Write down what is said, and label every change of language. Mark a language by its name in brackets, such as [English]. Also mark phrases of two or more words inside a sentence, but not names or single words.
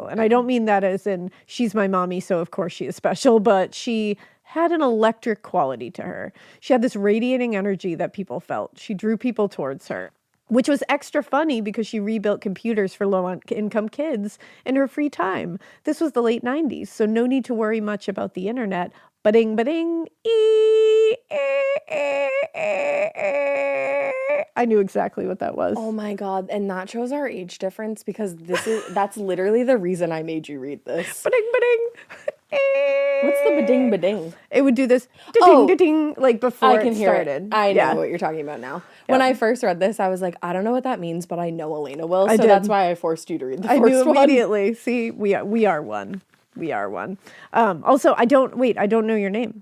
[English] And I don't mean that as in she's my mommy, so of course she is special, but she had an electric quality to her. She had this radiating energy that people felt. She drew people towards her, which was extra funny because she rebuilt computers for low-income kids in her free time. This was the late 90s, so no need to worry much about the internet. Ba-ding, ba-ding, I knew exactly what that was. Oh my god, and that shows our age difference because that's literally the reason I made you read this. Ba-ding, ba-ding. What's the ba-ding ba-ding? It would do this Oh, da-ding, like before I can it hear started. it. I know Yeah. what you're talking about now. When I first read this, I was like, I don't know what that means, but I know Alaina will, so did. that's why I forced you to read the I first knew one. immediately. See, we are one. We are one. Also, I don't know your name.